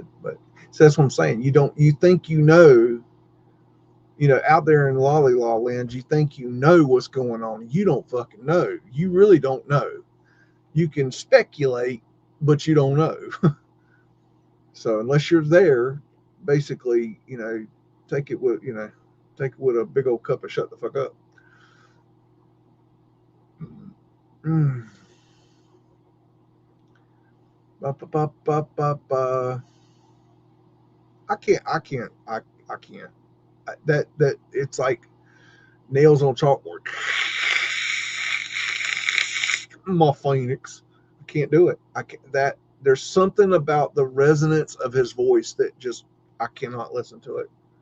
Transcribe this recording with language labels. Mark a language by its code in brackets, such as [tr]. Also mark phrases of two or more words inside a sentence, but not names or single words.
[en] But so that's what I'm saying. You think out there in lolly law land, you think you know what's going on. You don't fucking know. You really don't know. You can speculate, but you don't know. So unless you're there, basically, take it with take it with a big old cup of shut the fuck up. Mm. Ba, ba, ba, ba, ba, ba. I can't. That it's like nails on chalkboard. My phoenix. I can't do it. I can't, that there's something about the resonance of his voice that just I cannot listen to it.